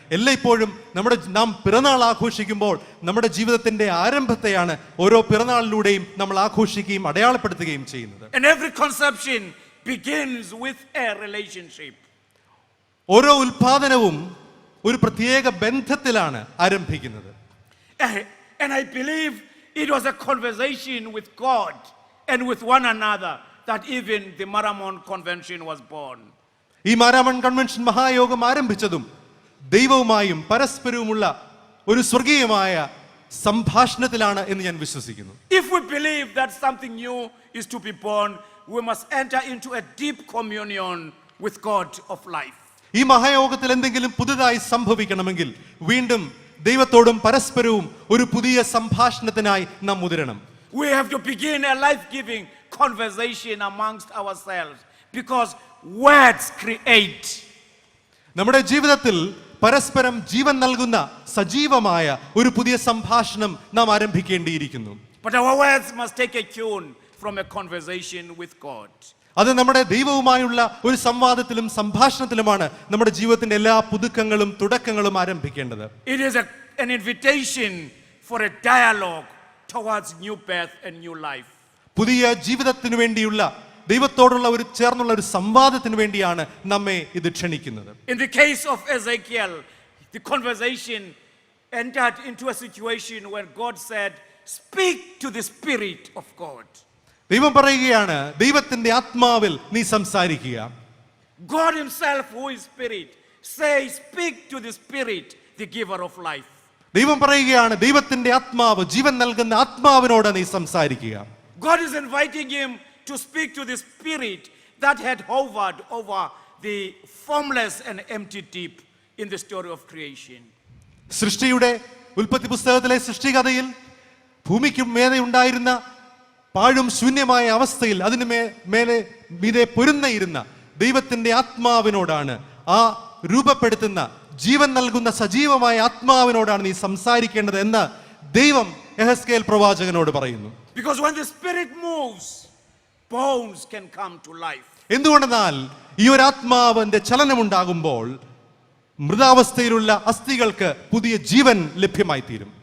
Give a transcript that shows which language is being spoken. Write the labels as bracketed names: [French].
[Malayalam] എല്ലായ്പ്പോഴും നാം പിറന്നാൾ ആഘോഷിക്കുമ്പോൾ നമ്മുടെ ജീവിതത്തിന്റെ ആരംഭത്തെയാണ് ഓരോ പിറന്നാളിലൂടെയും നമ്മൾ ആഘോഷിക്കുകയും അടയാളപ്പെടുത്തുകയും ചെയ്യുന്നത്. [English] And every conception begins with a relationship. [Malayalam] ഓരോ ഉൽപാദനവും ഒരു പ്രത്യേക ബന്ധത്തിലാണ് ആരംഭിക്കുന്നത്. [English] And I believe it was a conversation with God and with one another that even the Maramon Convention was born. [Malayalam] ഈ മാരാമൺ കൺവെൻഷൻ മഹായോഗം ആരംഭിച്ചതും ദൈവവുമായും പരസ്പരവുമുള്ള ഒരു സ്വർഗീയമായ സംഭാഷണത്തിലാണ് എന്ന് ഞാൻ വിശ്വസിക്കുന്നു. [English] If we believe that something new is to be born, we must enter into a deep communion with God of life. [Malayalam] ഈ മഹായോഗത്തിൽ എന്തെങ്കിലും പുതുതായി സംഭവിക്കണമെങ്കിൽ വീണ്ടും ദൈവത്തോടും പരസ്പരവും ഒരു പുതിയ സംഭാഷണത്തിനായി നാം മുതിരണം. [English] We have to begin a life-giving conversation amongst ourselves because words create. [Malayalam] നമ്മുടെ ജീവിതത്തിൽ പരസ്പരം ജീവൻ നൽകുന്ന സജീവമായ ഒരു പുതിയ സംഭാഷണം നാം ആരംഭിക്കേണ്ടിയിരിക്കുന്നു. [English] But our words must take a tune from a conversation with God. [Malayalam] അത് നമ്മുടെ ദൈവവുമായുള്ള ഒരു സംവാദത്തിലും സംഭാഷണത്തിലുമാണ് നമ്മുടെ ജീവിതത്തിന്റെ എല്ലാ പുതുക്കങ്ങളും തുടക്കങ്ങളും ആരംഭിക്കേണ്ടത്. [English] It is an invitation for a dialogue towards new birth and new life. [Malayalam] പുതിയ ജീവിതത്തിനു വേണ്ടിയുള്ള ദൈവത്തോടുള്ള ചേർന്നുള്ള ഒരു സംവാദത്തിന് വേണ്ടിയാണ് നമ്മെ ഇത് ക്ഷണിക്കുന്നത്. [English] In the case of Ezekiel, the conversation entered into a situation where God said, "Speak to the Spirit of God." [Malayalam] ദൈവം പറയുകയാണ്, ദൈവത്തിന്റെ ആത്മാവിൽ നീ സംസാരിക്കുക. [English] God himself, who is spirit, says, "Speak to the Spirit, the giver of life." [Malayalam] ദൈവം പറയുകയാണ്, ദൈവത്തിന്റെ ആത്മാവ്, ജീവൻ നൽകുന്ന ആത്മാവിനോട് നീ സംസാരിക്കുക. [English] God is inviting him to speak to the Spirit that had hovered over the formless and empty deep in the story of creation. [Malayalam] സൃഷ്ടിയുടെ ഉൽപ്പത്തി പുസ്തകത്തിലെ സൃഷ്ടികഥയിൽ ഭൂമിക്ക് മേലെ ഉണ്ടായിരുന്ന പാഴും ശൂന്യമായ അവസ്ഥയിൽ അതിന് മീതെ പൊരുന്നയിരുന്ന ദൈവത്തിന്റെ ആത്മാവിനോടാണ്, ആ രൂപപ്പെടുത്തുന്ന ജീവൻ നൽകുന്ന സജീവമായ ആത്മാവിനോടാണ് നീ സംസാരിക്കേണ്ടത് എന്ന് ദൈവം യെഹെസ്കേൽ പ്രവാചകനോട് പറയുന്നു. [English] Because when the Spirit moves, bones can come to life. [Malayalam] എന്തുകൊണ്ടെന്നാൽ ഈ ഒരു ആത്മാവിന്റെ ചലനമുണ്ടാകുമ്പോൾ മൃതാവസ്ഥയിലുള്ള അസ്ഥികൾക്ക് പുതിയ ജീവൻ ലഭ്യമായി തീരും.